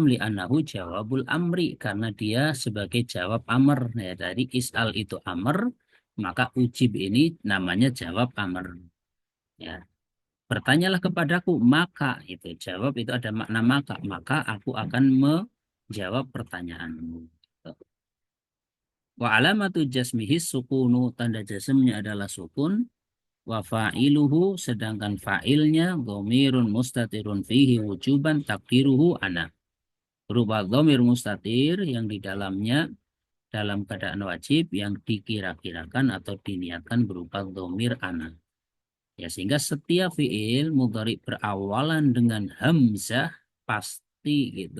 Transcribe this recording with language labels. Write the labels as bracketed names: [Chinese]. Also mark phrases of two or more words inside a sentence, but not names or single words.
[Arabic] لأنه جواب الأمر [Indonesian] karena dia sebagai [Arabic] جواب أمر [Indonesian] ya dari is'al itu amr maka ujib ini namanya [Arabic] جواب أمر [Indonesian] ya. Bertanyalah kepadaku maka itu jawab itu ada makna maka aku akan menjawab pertanyaanmu. [Arabic] وعلامة جزمه سكون [Indonesian] tanda jasmnya adalah sukun. [Arabic] وفاعله [Indonesian] sedangkan fa'ilnya [Arabic] ضمير مستتر فيه وجوبا تقديره أنا. [Indonesian] Berupa [Arabic] ضمير مستتر [Indonesian] yang di dalamnya dalam keadaan wajib yang dikira-kirakan atau diniatkan berupa [Arabic] ضمير أنا. [Indonesian] Ya sehingga setiap [Arabic] فعل مضارع [Indonesian] berawalan dengan hamzah pasti gitu.